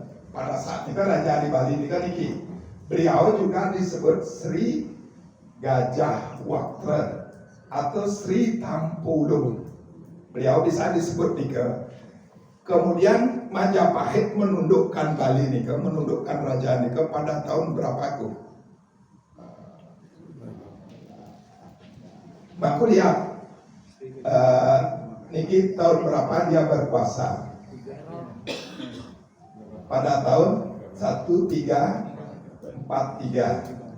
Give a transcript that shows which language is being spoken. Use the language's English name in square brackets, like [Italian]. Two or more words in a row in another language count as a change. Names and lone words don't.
[Indonesian] Pada saat itu Raja di Bali niki. Beliau juga disebut Sri Gajah Waktra atau Sri Tampulung. Beliau bisa disebut nika. Kemudian Majapahit menundukkan Bali nika, menundukkan raja nika pada tahun berapa ku? Maku lihat niki tahun berapa dia berkuasa? Pada tahun 1343.